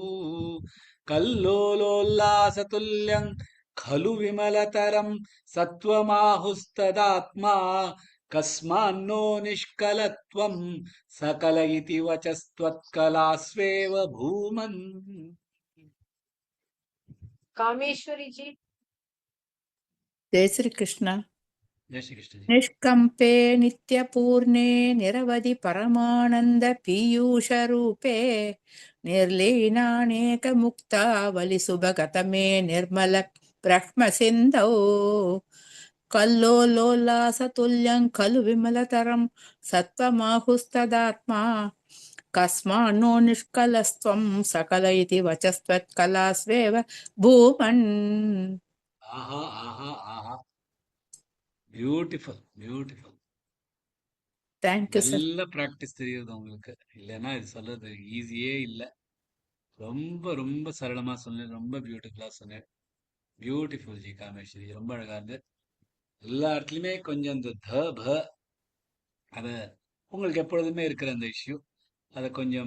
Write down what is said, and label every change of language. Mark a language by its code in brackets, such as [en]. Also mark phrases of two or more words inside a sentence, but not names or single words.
[sa] कल्लोलोल्लासतुल्यं खलु विमलतरं सत्वमाहुस्तदात्मा कस्मान्नो निष्कलत्वं सकल इति वचस्त्वत्कलास्वेव भूमन्. [hi] कामेश्वरी जी. जय श्री कृष्ण. जय श्री कृष्ण जी. निष्कंपे नित्यपूर्णे निरवधि परमानंद पीयूष रूपे निर्लीनानेक मुक्तावलि सुभगत मे निर्मल ब्रह्म सिन्धौ कल्लोलोल्लासतुल्यं खलु विमलतरं सत्त्वमाहुस्तदात्मा कस्मान्नो निष्कलस्त्वं सकल इति वचस्त्वत्कलास्वेव भूमन्. [ta] ஆஹா ஆஹா ஆஹா, [en] beautiful beautiful. Thank you, sir. [ta] நல்ல பிராக்டிஸ் தெரியுது உங்களுக்கு. இல்லைன்னா இது சொல்றது ஈஸியே இல்லை. ரொம்ப ரொம்ப சரளமா சொன்னேன், ரொம்ப பியூட்டிஃபுல்லா சொன்னேன். பியூட்டிஃபுல் ஜி காமேஸ்வரி, ரொம்ப அழகா இருந்து. எல்லா இடத்துலயுமே கொஞ்சம் இந்த ப அத உங்களுக்கு எப்பொழுதுமே இருக்கிற அந்த இஷ்யூ அதை கொஞ்சம்